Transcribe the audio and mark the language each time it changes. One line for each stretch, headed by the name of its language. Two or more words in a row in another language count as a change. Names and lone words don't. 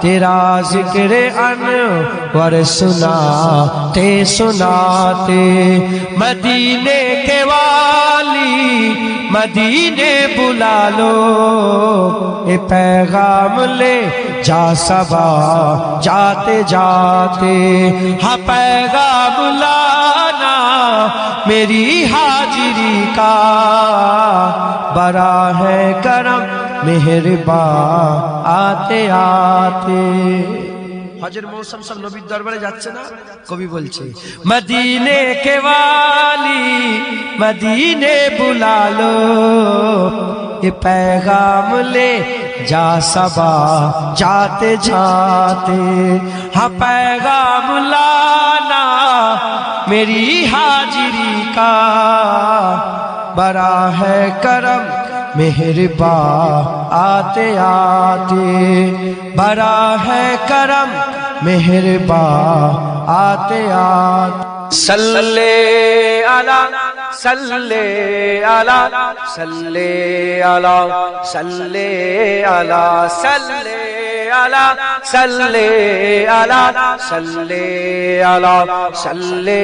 Urdu: تیرا ذکر انور سناتے سناتے مدینے کے والی مدینے بلا لو اے پیغام لے جا صبا جاتے جاتے ہاں پیغام لانا میری حاضری کا بڑا ہے کرم مہربان آتے آتے
Bangla: হজের মৌসুম সব নবীর দরবারে যাচ্ছে না কবি বলছে
Urdu: مدینے کے والی مدینے بلا لو اے پیغام لے جا صبا جاتے جاتے ہاں پیغام لانا میری حاضری کا بڑا ہے کرم مہربان آتے آتے بڑا ہے کرم مہربان آتے آتے
Arabic: صل على صل على صل على صل على صل على صل على صل على صل अला सल्ले अला सल्ले